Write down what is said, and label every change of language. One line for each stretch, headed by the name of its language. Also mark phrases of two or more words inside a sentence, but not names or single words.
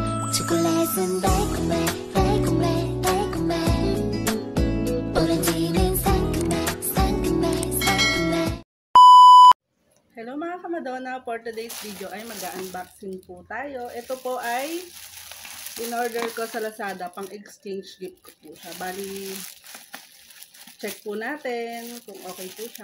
Korean: 초콜릿은 달콤해 달콤해 달콤해 오렌지는 상큼해 상큼해 상큼해.
Filipino: Hello mga kamadona,
English: for today's video
Filipino: ay mag-unboxing po tayo. Ito po ay in-order ko sa Lazada, pang
English: exchange gift
Filipino: ko po siya. Bali, check po natin kung okay po siya.